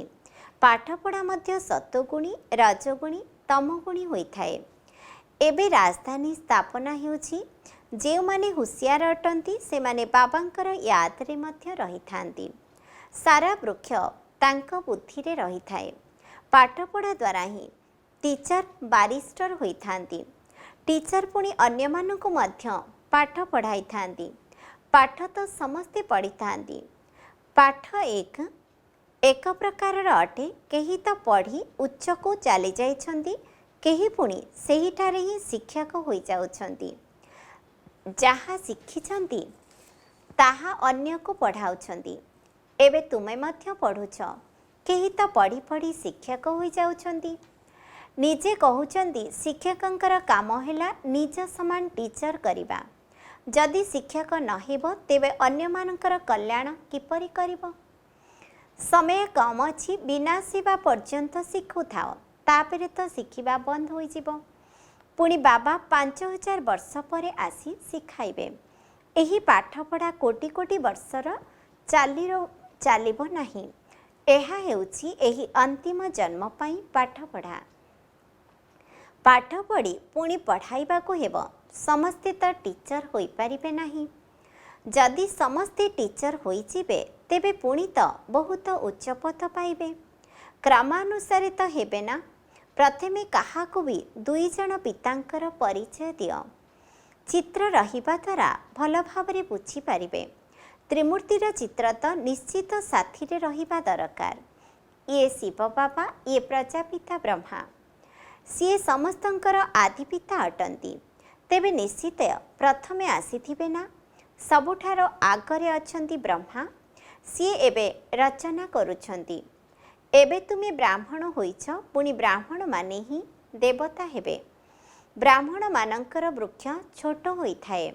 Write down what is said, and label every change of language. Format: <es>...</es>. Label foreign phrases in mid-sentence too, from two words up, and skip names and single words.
<or>ପାଠପଢ଼ା ମଧ୍ୟ ସତ୍ତ୍ୱଗୁଣୀ ରଜଗୁଣୀ ତମଗୁଣୀ ହୋଇଥାଏ। ଏବେ ରାଜଧାନୀ ସ୍ଥାପନା ହେଉଛି ଯେ ମାନେ ହୁସିଆର ଅଟନ୍ତି ସେ ମାନେ ବାବାଙ୍କର ଯାଦ ରେ ମଧ୍ୟ ରହିଥାନ୍ତି। ସାରା ବୃକ୍ଷ ତାଙ୍କ ବୁଦ୍ଧି ରେ ରହିଥାଏ। ପାଠପଢ଼ା ଦ୍ୱାରା ହିଁ</or> <en>teacher barrister</en> <or>ହୋଇଥାନ୍ତି। ଟିଚର ପୁଣି ଅନ୍ୟ ମାନଙ୍କୁ ମଧ୍ୟ ପାଠ ପଢ଼ାଇ ଥାନ୍ତି। ପାଠ ତ ସମସ୍ତେ ପଢ଼ି ଥାନ୍ତି। ପାଠ ଏକ ପ୍ରକାର ଅଟେ। କେହି ତ ପଢ଼ି ଉଚ୍ଚ କୁ ଚାଲି ଯାଉଛନ୍ତି, କେହି ପୁଣି ସେହିଠାରେ ହିଁ ଶିକ୍ଷକ ହୋଇ ଯାଉଛନ୍ତି। ଯାହା ଶିଖିଛନ୍ତି ତାହା ଅନ୍ୟ କୁ ପଢ଼ାଉଛନ୍ତି। ଏବେ ତୁମେ ମଧ୍ୟ ପଢ଼ୁଛ, କେହି ତ ପଢ଼ି ପଢ଼ି ଶିକ୍ଷକ ହୋଇ ଯାଉଛନ୍ତି। ନିଜେ କହୁଛନ୍ତି ଶିକ୍ଷକଙ୍କର କାମ ହେଲା ନିଜ ସମାନ ଟିଚର କରିବା। ଯଦି ଶିକ୍ଷକ ନହେବ ତେବେ ଅନ୍ୟ ମାନଙ୍କର କଲ୍ୟାଣ କିପରି କରିବ। ସମୟ କମ ଅଛି, ବିନା ସେବା ପର୍ଯ୍ୟନ୍ତ ଶିଖୁ ଥାଅ, ତାପରେ ତ ଶିଖିବା ବନ୍ଦ ହୋଇ ଯିବ। ପୁଣି ବାବା 5000 ବର୍ଷ ପରେ ଆସି ଶିଖାଇବେ। ଏହି ପାଠପଢ଼ା କୋଟି କୋଟି ବର୍ଷର ଚାଲିବ ନାହିଁ। ଏହା ହେଉଛି ଏହି ଅନ୍ତିମ ଜନ୍ମ ପାଇଁ ପାଠପଢ଼ା। ପାଠ ପଢ଼ି ପୁଣି ପଢ଼ାଇବା କୁ ହେବ। ସମସ୍ତେ ତ ଟିଚର ହୋଇ ପାରିବେ ନାହିଁ। ଯଦି ସମସ୍ତେ ଟିଚର ହୋଇ ଯିବେ ତେବେ ପୁଣି ତ ବହୁତ ଉଚ୍ଚ ପଦ ପାଇବେ। କ୍ରମାନୁସାରେ ତ ହେବେ ନା। ପ୍ରଥମେ କାହାକୁ ଭି 2 ଜଣ ପିତାଙ୍କର ପରିଚୟ ଦିଅ। ଚିତ୍ର ରହିବା ଦ୍ୱାରା ଭଲ ଭାବରେ ବୁଝି ପାରିବେ। ତ୍ରିମୂର୍ତ୍ତିର ଚିତ୍ର ତ ନିଶ୍ଚିତ ସାଥି ରେ ରହିବା ଦରକାର। ଏ ଶିବ ବାବା, ଏ ପ୍ରଜାପିତା ବ୍ରହ୍ମା, ସେ ସମସ୍ତଙ୍କର ଆଦି ପିତା ଅଟନ୍ତି। ତେବେ ନିଶ୍ଚିତ ପ୍ରଥମେ ଆସିଥିବେ ନା। ସବୁଠାରୁ ଆଗରେ ଅଛନ୍ତି ବ୍ରହ୍ମା। ସେ ଏବେ ରଚନା କରୁଛନ୍ତି। ଏବେ ତୁମେ ବ୍ରାହ୍ମଣ ହୋଇଛ, ପୁଣି ବ୍ରାହ୍ମଣ ମାନେ ହିଁ ଦେବତା ହେବେ। ବ୍ରାହ୍ମଣ ମାନଙ୍କର ବୃକ୍ଷ ଛୋଟ ହୋଇଥାଏ।</or>